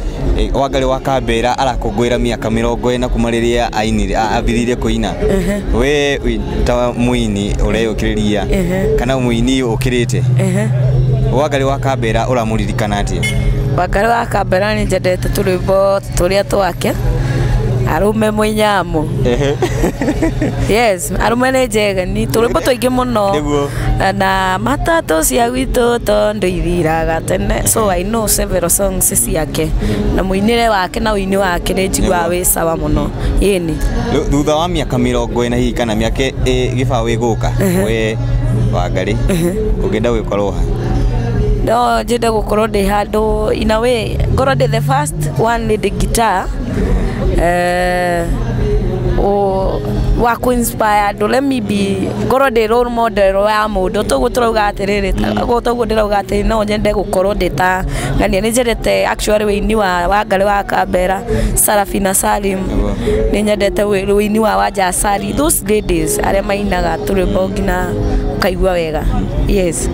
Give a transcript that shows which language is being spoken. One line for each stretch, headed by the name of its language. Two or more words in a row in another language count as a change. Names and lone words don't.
Kikuyu: Wangari wa Kambera arakungwira miaka 40 kuma riria ainire abiririe kuina we ta muini ureyukiriria kana muini ukirite Wangari wa Kambera uramuririkana atia Wangari wa Kambera ni njendete turwimbo turia twake arume mwinyamo yes arume ni njega ni turwimbo tuingi muno na matatu cia gwitu tondu ithiraga tene
English: so I know several songs
Kikuyu: ciake na muinire wake na uini wake ni njigua wi sawa muno yeni thutha wa miaka 40 hihi kana miaka giba wi guka we Wangari ugenda gwikorwo no njende gukorwo ndi handu
English: in a way
Kikuyu: ngorwo ndi
English: the first one lead guitar
Kikuyu: wa ku-inspire
English: let me be
Kikuyu: ngorwo ndi
English: role model
Kikuyu: wa mundu toguo turauga atiriri toguo ndirauga ati no nyende gukorwo ndi ta ngania ni njendete actually wini wa Wangari wa Kambera Sarafina Salim ni nyendete wini wa Wanja Asali
English: those ladies
Kikuyu: aria mainaga turwimbo ngina kaigua wega yes